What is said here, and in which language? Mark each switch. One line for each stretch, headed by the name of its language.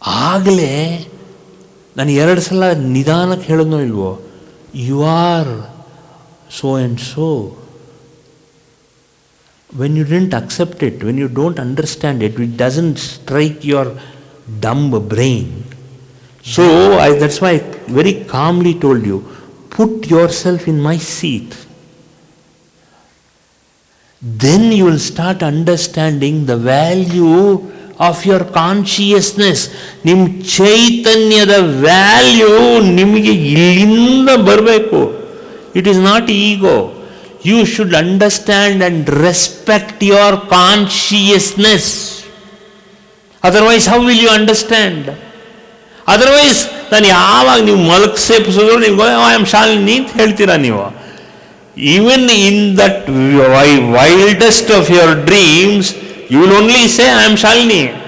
Kannada: ಆಗಲೇ ನಾನು 2 ಸಲ ನಿಧಾನಕ್ಕೆ ಹೇಳಿದ್ನೋ ಇಲ್ವೋ,
English: You are so and so. When you didn't accept it, when you don't understand it, it doesn't strike your dumb brain. So, that's why I very calmly told you, put yourself in my seat. Then you will start understanding the value of your consciousness.
Kannada: ನಿಮ್ಮ ಚೈತನ್ಯದ value ನಿಮಗೆ ಇಲ್ಲಿಂದ ಬರಬೇಕು.
English: It is not ego. You should understand and respect your consciousness. Otherwise, how will you understand?
Kannada: Otherwise ನಾನು ಯಾವಾಗ ನೀವು ಮಲಗಿಸಿದ್ರು ನೀವು
English: I am Shalini
Kannada: ಅಂತ ಹೇಳ್ತೀರಾ ನೀವು.
English: Even in that wildest of your dreams you will only say I am Shalini.